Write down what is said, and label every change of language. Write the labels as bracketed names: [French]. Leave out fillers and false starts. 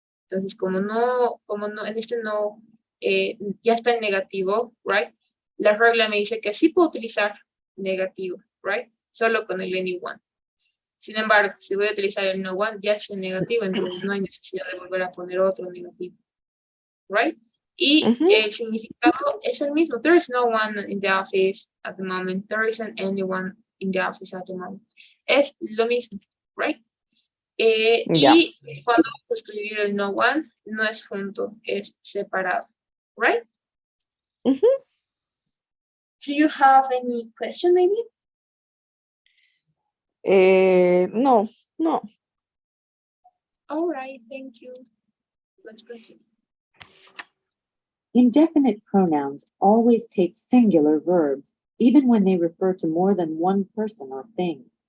[Spanish] Entonces, como no, en este no, ya está en negativo, [English] right? [Spanish] La regla me dice que sí puedo utilizar negativo, [English] right? [Spanish] Solo con el [English] anyone. [Spanish] Sin embargo, si voy a utilizar el [English] no one, [Spanish] ya es en negativo, entonces no hay necesidad de volver a poner otro negativo, [English] right? [Spanish] Y el significado es el mismo. [English] There is no one in the office at the moment. There isn't anyone in the office at the moment. [Spanish] Es lo mismo, [English] right? [Spanish] Y cuando vamos a escribir el [English] no one, [Spanish] no es junto, es separado, [English] right? Do you have any question, maybe? No. All right, thank you. Let's continue. Indefinite pronouns always take singular verbs, even when they refer to more than one person or thing.